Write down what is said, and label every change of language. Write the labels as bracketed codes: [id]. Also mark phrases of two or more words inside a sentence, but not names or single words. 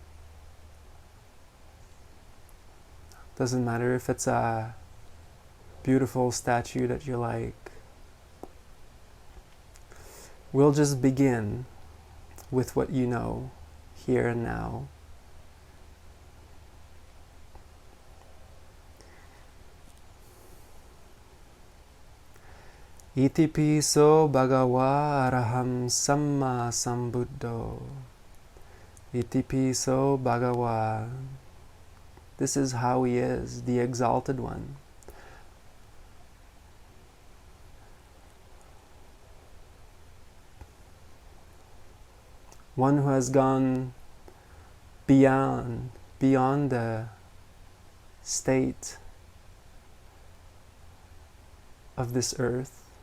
[en] Doesn't matter if it's a beautiful statue that you like. We'll just begin with what you know here and now. [pi] Iti piso bhagava araham samma sambuddho. Iti piso bhagava. [en] This is how he is, the exalted one. One who has gone beyond the state of this earth.